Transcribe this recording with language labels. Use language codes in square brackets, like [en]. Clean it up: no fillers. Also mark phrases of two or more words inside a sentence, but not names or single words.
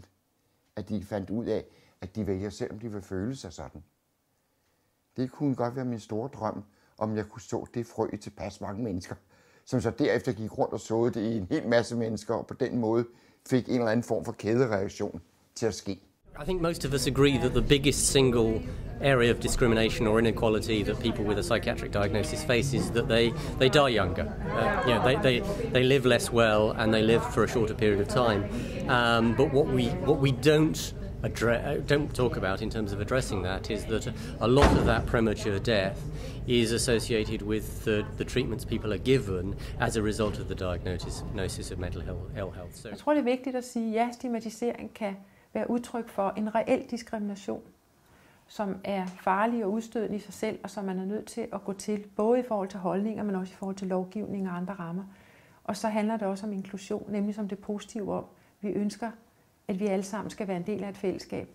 [da] At de fandt ud af, at de vælger selv, om de vil føle sig sådan. Det kunne godt være min store drøm, om jeg kunne så det frø i tilpas mange mennesker, som så derefter gik rundt og såede det i en hel masse mennesker, og på den måde fik en eller anden form for kædereaktion til at ske. [en] I think most of us agree that the biggest single area of discrimination or inequality that people with a psychiatric diagnosis face is that they die younger. They live less well and they live for a shorter period of time. But what we don't talk about in terms of addressing that is that a lot of that premature death is associated with the treatments people are given as a result of the diagnosis of mental ill health. So [da] jeg tror, det er vigtigt at sige, at ja, stigmatisering kan være udtryk for en reel diskrimination, som er farlig og udstødende i sig selv, og som man er nødt til at gå til, både i forhold til holdninger, men også i forhold til lovgivning og andre rammer. Og så handler det også om inklusion, nemlig som det positive om, vi ønsker, at vi alle sammen skal være en del af et fællesskab.